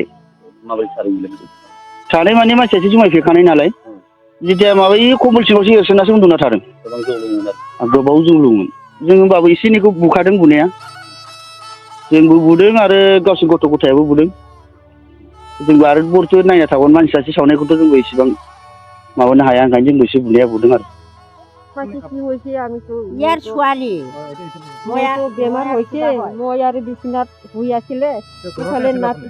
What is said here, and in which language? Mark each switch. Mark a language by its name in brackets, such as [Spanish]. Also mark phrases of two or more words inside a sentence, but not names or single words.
[Bodo] माबोरै सानै माने मानसियासो जुमाय फेखानाय नालाय जेथिया माबायो कम्बल सिङावसो एरसोनासो उन्दुना थादों गोबाव जौ लोङोमोन जों होमबाबो एसे एनैखौ बुखादों बुनाया जोंबो बुदों आरो गावसोर गथ' गथायाबो बुदों जोंबो आरो बरथो नायना थागोन मानसियासो सावनायखौथ' जोंबो इसेबां माबानो हाया ओंखायनो जोंबो एसे बुनाया बुदों आरो [Assamese] ইয়ার ছোৱালী মইতো বেমাৰ হৈছে মই আৰু বিচনাত শুই আছিলে ইফালে নাতি